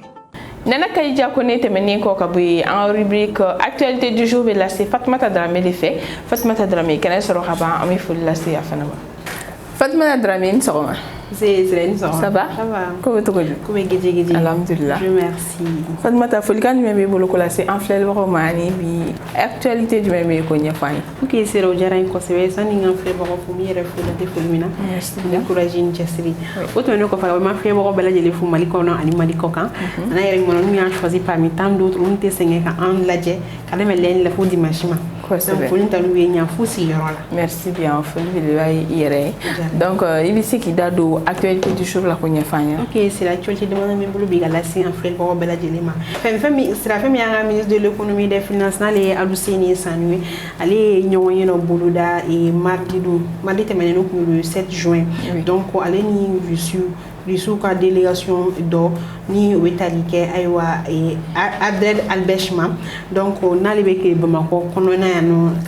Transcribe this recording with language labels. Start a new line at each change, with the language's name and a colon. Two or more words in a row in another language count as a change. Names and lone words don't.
Bambara: Nana Khadija Koné tɛmɛnen kɔ ka bɔ yen
French: en rubrique actualité du jour
Bambara: bɛ lase Fatumata Dramé de fɛ Fatumata Dramé kɛnɛ sɔrɔ ka ban an bɛ foli lase a fana ma Fatumata Dramé ni sɔgɔma.
French: Ça va? Comment tu vas? Alhamdulillah. Je remercie.
Bambara: Fatumata folikan jumɛn b'i bolo ko lase an filɛbagaw ma ani bi actualité jumɛn bɛ ko ɲɛfɔ an ye?
French: Ok, c'est
Bambara: o diyara n ye kosɛbɛ sani n ka filɛbagaw fo n yɛrɛ fo dante foli min na. N courage ni cɛsiri. O tɛmɛnen kɔfɛ n ma filɛbagaw bɛɛ lajɛlen fo Mali kɔnɔ ani Mali kɔ kan. An yɛrɛ ɲuman n'u y'an
French: choisi parmi tant d'autres
Bambara: minnu tɛ sɛgɛn ka an lajɛ ka daminɛ lundi la fo dimanche ma. Donc foli talu ye ɲan fo sigiyɔrɔ la.
French: Merci bien
Bambara: foli belebeleba ye i yɛrɛ ye. Donc i bɛ se k'i da don
French: actualité du jour
Bambara: la ko ɲɛfɔ an ye.
French: Ok, c'est l'actualité demande
Bambara: min bolo bi ka lase an filɛbagaw bɛɛ lajɛlen ma. Fɛn min y'an ka
French: ministre de l'économie et des finances
Bambara: n'ale ye Aluseni Sanue ale ye ɲɔgɔn ye dɔ boloda mardi tɛmɛnen n'o tun ye
French: le 7 juin.
Bambara: Donc ale ni Russie ka délégation dɔ ni o bɛ tali kɛ ayiwa Abdel Albeshma donc n'ale bɛ kɛ Bamakɔ kɔnɔna yan nɔ ka